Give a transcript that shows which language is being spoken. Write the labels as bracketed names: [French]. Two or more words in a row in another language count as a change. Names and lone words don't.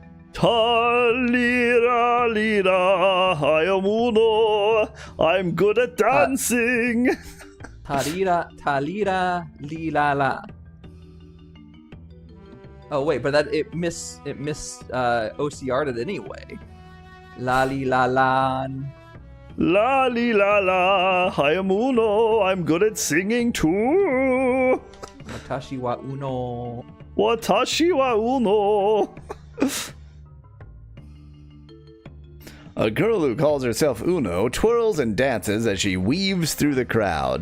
[English] Ta-lira, lira, I am Uno. I'm good at dancing. Talira lila la. Oh wait, but that it OCR'd it anyway. La li la lan. La li la la. I am Uno. I'm good at singing too. [Japanese] 私はウノ. 私はウノ. [English] A girl who calls herself Uno twirls and dances as she weaves through the crowd.